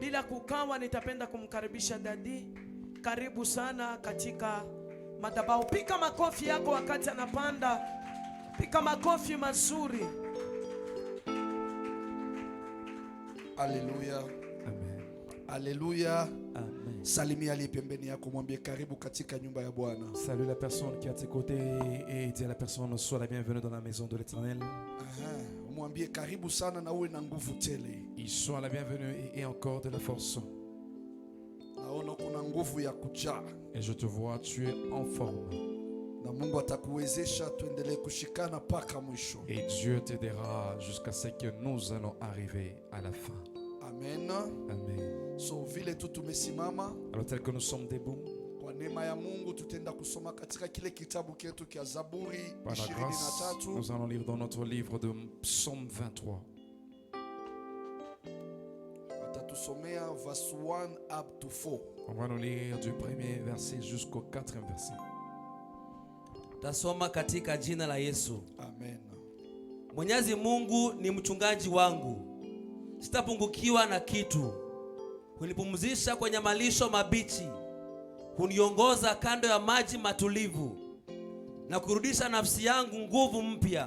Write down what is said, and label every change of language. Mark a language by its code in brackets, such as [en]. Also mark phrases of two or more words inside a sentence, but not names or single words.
[sw] Bila kukawa, nitapenda kumkaribisha dadi. Karibu sana katika madhabahu. Pika makofi yako wakati anapanda. Pika makofi mazuri. Haleluya. Amen. Haleluya. Amen. Salimia aliye pembeni yako, mwambie karibu katika nyumba ya Bwana. [fr] Salue la personne qui est à tes côtés et dis à la personne sois la bienvenue dans la maison de l'Éternel. [sw] Mwambie karibu sana na uwe na nguvu tele. [fr] Il soit la bienvenue et encore de la force. [sw] Naona kuna nguvu ya kujaa. [fr] Et je te vois, tu es en forme. [sw] Na Mungu atakuwezesha tuendelee kushikana paka mwisho. [fr] Et Dieu t'aidera jusqu'à ce que nous allons arriver à la fin. [sw] Amen. Amen. So vile tu tumesimama, [fr] Alors tel que nous sommes debout, [sw] kwa neema ya Mungu tutaenda kusoma katika kile kitabu chetu cha Zaburi [fr] par la grâce, 23. nous allons lire dans notre livre de Psaume 23. [sw] Atatusomea [en] verse 1 up to 4. [fr] On va nous lire du premier verset jusqu'au 4e verset. [sw] Tasoma katika jina la Yesu. Amen. Mwenyezi Mungu ni mchungaji wangu, sitapungukiwa na kitu. Hunipumzisha kwenye malisho mabichi, huniongoza kando ya maji matulivu, na kurudisha nafsi yangu nguvu mpya.